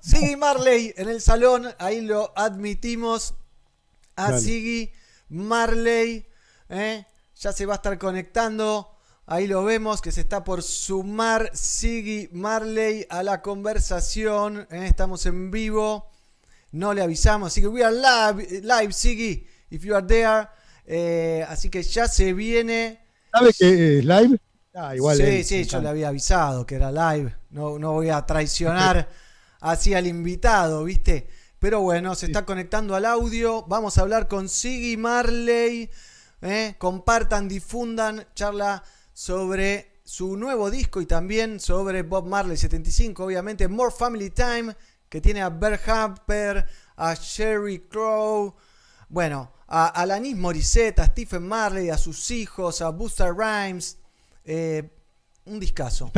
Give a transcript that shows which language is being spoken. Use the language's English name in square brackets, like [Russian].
[Spanish] Ziggy Marley en el salón, ahí lo admitimos a Dale. Ziggy Marley. Ya se va a estar conectando. Ahí lo vemos que se está por sumar Ziggy Marley a la conversación. Estamos en vivo. No le avisamos. Así que [English] we are live Ziggy, if you are there. [Spanish] Así que ya se viene. ¿Sabe que es live? Igual. Sí, yo le había avisado que era live. No voy a traicionar así al invitado, ¿viste? Pero bueno, se está conectando al audio. Vamos a hablar con Ziggy Marley. Compartan, difundan, charla sobre su nuevo disco y también sobre Bob Marley 75, obviamente More Family Time, que tiene a Bert Harper, a Sheryl Crow, bueno, a Alanis Morissette, a Stephen Marley, a sus hijos, a Busta Rhymes, un discazo.